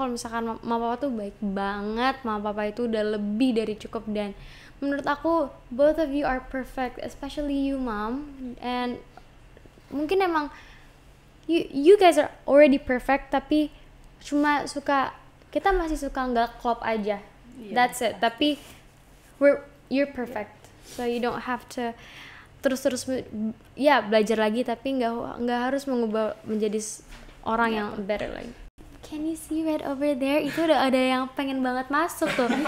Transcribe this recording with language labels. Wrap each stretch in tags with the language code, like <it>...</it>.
<id>Kalau misalkan mama papa tuh baik banget, mama papa itu udah lebih dari cukup. Dan menurut aku</id> <en>both of you are perfect, especially you, Mom. And</en> <id>mungkin emang</id> <en>you guys are already perfect, tapi</en> <id>cuma suka, kita masih suka nggak klop aja. Iya.</id> <en>That's it.</en> <id>Tapi</id> <en>you're perfect, so you don't have to</en> <id>terus ya belajar lagi, tapi nggak harus mengubah menjadi orang yang better lagi.</id> <en>Can you see right over there?</en> <id>Itu udah ada yang pengen banget masuk tuh.</id>